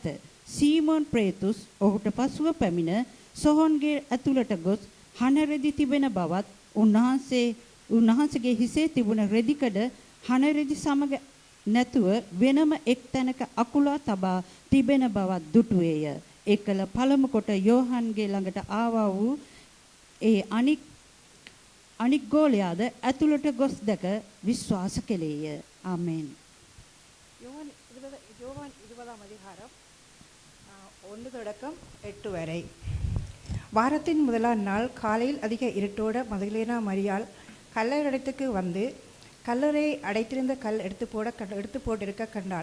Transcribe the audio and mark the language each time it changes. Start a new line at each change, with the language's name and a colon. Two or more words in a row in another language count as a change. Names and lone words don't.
Sinhala: සීමෝන් ප්‍රේතුස් ඔහුට පසුව පැමිණ සොහොන්ගේ ඇතුළට ගොස් හනරෙදි තිබෙන බවත් උන්වහන්සේගේ හිසේ තිබුණ රෙදිකඩ හනරෙදි සමග නැතුව වෙනම එක් තැනක අකුලා තබා තිබෙන බවත් දුටුවේය. ඒකල පළමු කොට යෝහන්ගේ ළඟට ආවා වූ ඒ අනික් ගෝලයාද ඇතුළට ගොස් දැක විශ්වාස කෙලේය. ආමේන්.
Tamil: யோவான் 20ஆம் அதிகாரம் 1 தொடக்கம் 8 வரை. வாரத்தின் முதலாம் நாள் காலையில் அதிக இருட்டோட மதலேனா மரியாள் கல்லறைக்கு வந்து கல்லறை அடைத்திருந்த கல் எடுத்து போட்டிருக்க கண்டாள்.